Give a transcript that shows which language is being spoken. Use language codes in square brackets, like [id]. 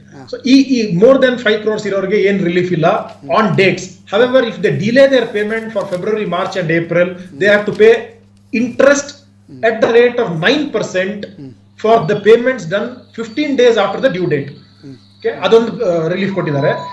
[kn] So ಈ [en] more than 5 crores [kn] ಇರೋರಿಗೆ ಏನ್ ರಿಲೀಫ್ ಇಲ್ಲ [en] On dates. However, if they delay their payment for February, March and April, they have to pay interest at the rate of 9% for the payments done 15 days after the due date. [kn] Okay, ಅದೊಂದು relief ಕೊಟ್ಟಿದ್ದಾರೆ.